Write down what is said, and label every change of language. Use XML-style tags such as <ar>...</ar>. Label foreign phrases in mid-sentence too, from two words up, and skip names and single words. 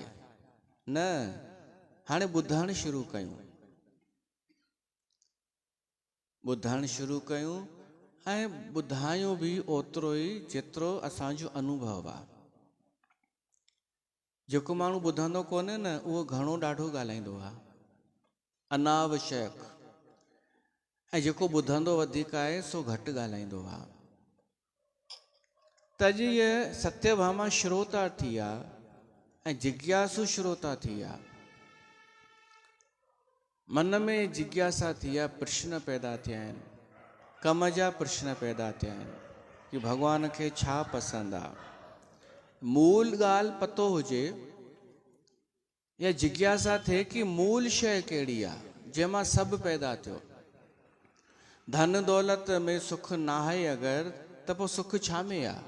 <sd>न, हाणे ॿुधणु शुरू कयूं, ॿुधणु शुरू कयूं ऐं ॿुधायूं बि ओतिरो ई जेतिरो असांजो अनुभव आहे। जेको माण्हू ॿुधंदो कोन्हे न, उहो घणो ॾाढो ॻाल्हाईंदो आहे, अनावश्यक। ऐं जेको ॿुधंदो वधीक आहे सो घटि ॻाल्हाईंदो आहे। त अॼु इहा सत्यभामा श्रोता थी आहे ऐं जिज्ञासु श्रोता थी आहे। मन में जिज्ञासा थी आहे, प्रश्न पैदा थिया आहिनि, कम जा प्रश्न पैदा थिया आहिनि कि भॻवान खे छा पसंदि आहे। मूल ॻाल्हि पतो हुजे या जिज्ञासा थिए कि मूल शइ कहिड़ी आहे जंहिंमां सभु पैदा थियो। धन दौलत में सुख न आहे अगरि, त पोइ सुख छा में आहे?</sd>